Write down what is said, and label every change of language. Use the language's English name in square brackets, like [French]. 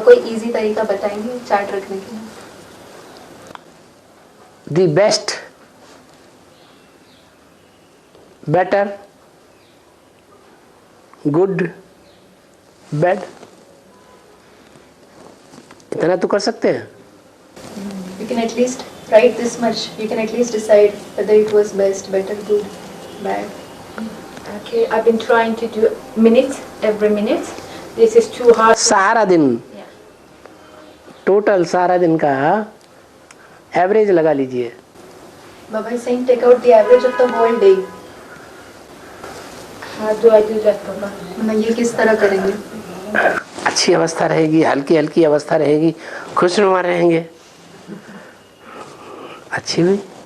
[Hindi] कोई इजी तरीका बताएंगे चार्ट रखने के लिए? [English] The best, better, good, bad, [Hindi] इतना तो कर सकते हैं. [English] You can at least write this much. You can at least decide whether it was best, better, good, bad. Okay, I've been trying to do minutes every minute. This is too hard. [Hindi] सारा दिन, total सारा दिन का average लगा लीजिए. [English] Baba is saying take out the average of the whole day. How do I do that, Baba? [Hindi] मतलब ये किस तरह करेंगे? अच्छी अवस्था रहेगी, हल्की हल्की अवस्था रहेगी, खुशनुमा रहेंगे. अच्छी हुई.